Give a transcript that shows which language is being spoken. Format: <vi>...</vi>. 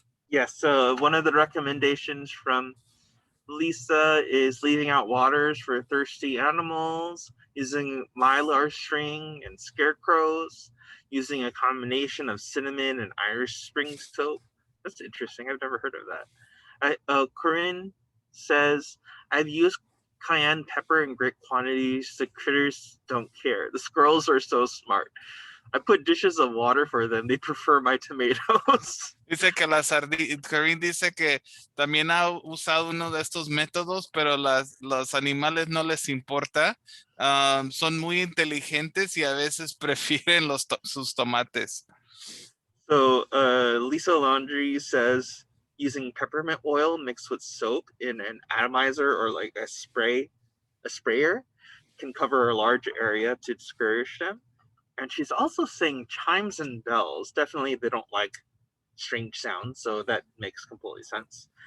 <en>Yes, so one of the recommendations from Lisa is leaving out waters for thirsty animals, using mylar string and scarecrows, using a combination of cinnamon and Irish spring soap. That's interesting. I've never heard of that. Corinne says, I've used cayenne pepper in great quantities. The critters don't care. The squirrels are so smart. I put dishes of water for them. They prefer my tomatoes.</en> <es>Dice que Corinne dice que también ha usado uno de estos métodos, pero los animales no les importa. Son muy inteligentes y a veces prefieren sus tomates.</es> <en>So Lisa Laundry says, using peppermint oil mixed with soap in an atomizer or like a sprayer can cover a large area to discourage them. And she's also saying chimes and bells. Definitely they don't like strange sounds, so that makes completely sense.</en>